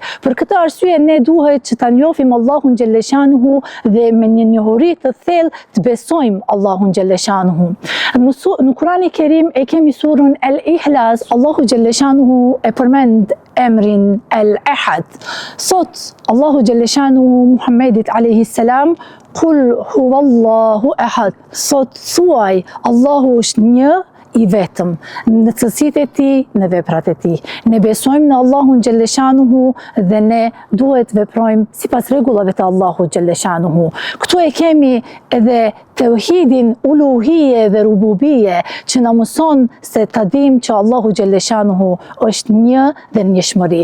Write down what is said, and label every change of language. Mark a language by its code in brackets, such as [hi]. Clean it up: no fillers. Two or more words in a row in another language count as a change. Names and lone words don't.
[sq] Për këtë arsye ne duhet që ta njohim Allahun Gjelleshanuhu dhe me një njohuri të thellë të besojmë Allahun Gjelleshanuhu. Në Kur'anin Kerim e kemi surën Al-Ihlas, Allahu Gjelleshanuhu e përmend emrin Al-Ahad. [ar] Sot Allahu Gjelleshanuhu Muhammedit عليه السلام: قل هو الله أحد. [sq] Sot thuaj Allahu është një I vetëm, në cilësitë e Tij, në veprat e Tij. Ne besojmë në Allahun Gjelleshanuhu dhe ne duhet veprojmë sipas rregullave të Allahut Gjelleshanuhu. Këtu e kemi edhe tauhidin uluhije dhe rububije që na mëson se ta dim që Allahu Gjelleshanuhu është një dhe njëshmëri.